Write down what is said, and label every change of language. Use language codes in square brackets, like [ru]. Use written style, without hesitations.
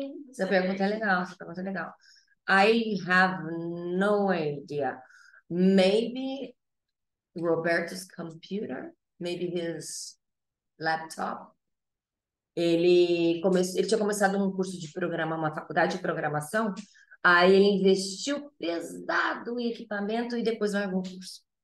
[pt] Essa pergunta é legal, essa pergunta é legal. [en] I have no idea. Maybe Roberto's computer, maybe his laptop. [pt] Ele tinha começado um curso de uma faculdade de programação, aí ele investiu pesado em equipamento e depois largou o curso.